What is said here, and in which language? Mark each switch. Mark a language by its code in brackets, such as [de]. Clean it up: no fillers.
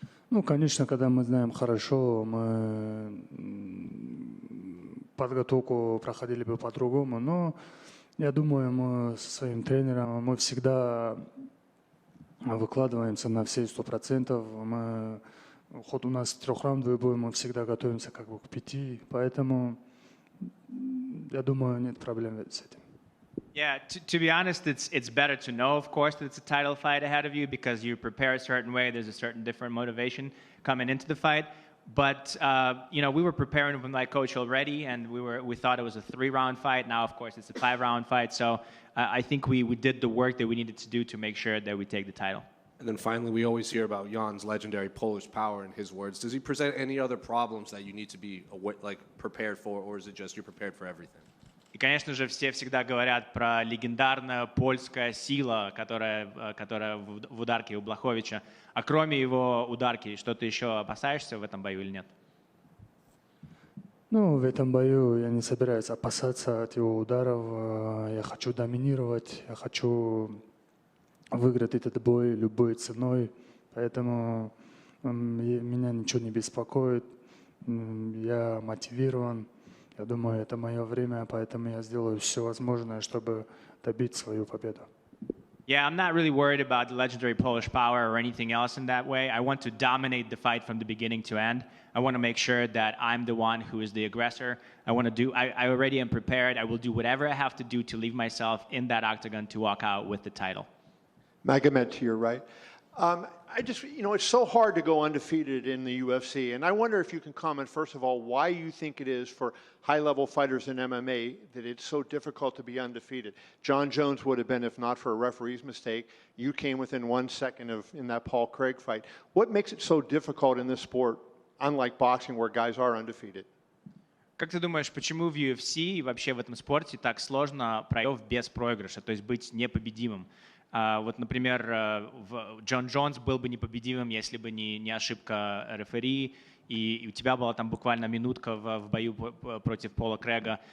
[ru] Ну, конечно, когда мы знаем хорошо, мы подготовку проходили бы по-другому, но я думаю, мы со своим тренером, мы всегда выкладываемся на все 100%. Хоть у нас 3-раундовый бой, мы всегда готовимся как бы к 5, поэтому я думаю, нет проблем с этим. [en] Yeah, to be honest, it's better to know, of course, that it's a title fight ahead of you because you prepare a certain way. There's a certain different motivation coming into the fight. But we were preparing with my coach already, and we thought it was a 3-round fight. Now, of course, it's a 5-round fight. So I think we did the work that we needed to do to make sure that we take the title. And then finally, we always hear about Jan's legendary Polish power, in his words. Does he present any other problems that you need to be prepared for, or is it just you're prepared for everything? [ru] И, конечно же, все всегда говорят про легендарную польскую силу, которая в ударке у Блachowicza. А кроме его ударки, что-то еще опасаешься в этом бою или нет? Ну, в этом бою я не собираюсь опасаться от его ударов. Я хочу доминировать, я хочу выиграть этот бой любой ценой. Поэтому меня ничего не беспокоит. Я мотивирован. Я думаю, это мое время, поэтому я сделаю все возможное, чтобы добить свою победу. [en] Yeah, I'm not really worried about the legendary Polish power or anything else in that way. I want to dominate the fight from the beginning to end. I want to make sure that I'm the one who is the aggressor. I already am prepared. I will do whatever I have to do to leave myself in that octagon to walk out with the title. Magomed to your right. It's so hard to go undefeated in the UFC, and I wonder if you can comment, first of all, why you think it is for high-level fighters in MMA that it's so difficult to be undefeated. John Jones would have been if not for a referee's mistake. You came within 1 second in that Paul Craig fight. What makes it so difficult in this sport, unlike boxing where guys are undefeated? [ru] Как ты думаешь, почему в UFC и вообще в этом спорте так сложно пройти без проигрыша, то есть быть непобедимым? Вот, например, Джон Джонс был бы непобедимым, если бы не ошибка рефери, и у тебя была там буквально минутка в бою против Пола Крэга.